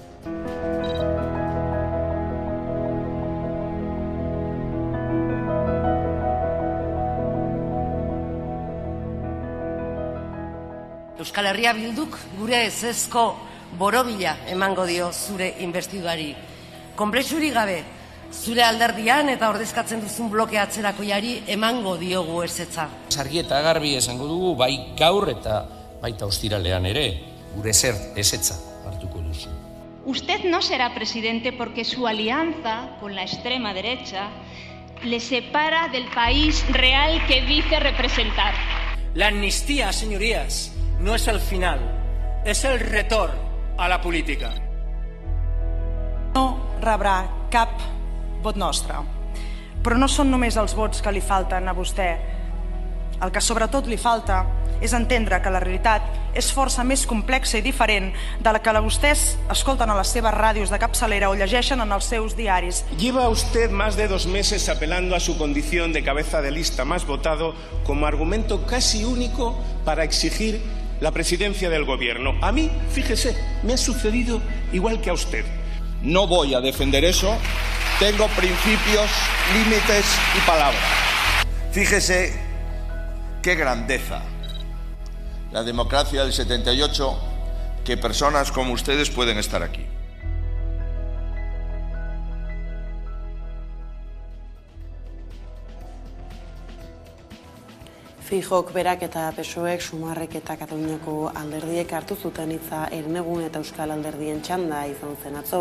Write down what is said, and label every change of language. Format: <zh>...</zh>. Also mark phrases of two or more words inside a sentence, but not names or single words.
<eu>Euskal Herria Bilduk gure ezezko borobila emango dio zure investiduari. Konplexurik gabe, zure alderdian eta ordezkatzen duzun bloke atzerakoiari emango diogu ezetza. Argi eta garbi esango dugu bai gaur eta baita ostiralean ere, gure ezetza hartuko duzu.</eu> <es>Usted no será presidente porque su alianza con la extrema derecha le separa del país real que dice representar. La amnistía, señorías, no es el final,</es> <ca>és el retorn a la política. No rebrà cap vot nostre, però no són només els vots que li falten a vostè. El que sobretot li falta és entendre que la realitat és força més complexa i diferent de la que vostès escolten a les seves ràdios de capçalera o llegeixen en els seus diaris.</ca> <es>Lleva usted más de 2 meses apelando a su condición de cabeza de lista más votado como argumento casi único para exigir la presidencia del gobierno. A mí, fíjese, me ha sucedido igual que a usted. No voy a defender eso. Tengo principios, límites y palabra. Fíjese qué grandeza. La democracia del 78, que personas como ustedes pueden estar aquí.</es> <eu>Feijóok berak eta PSOEk, Sumarrek eta Kataluniako alderdiek hartu zuten hitza Hernegun eta Euskal Alderdien txanda izan zen atzo.</eu>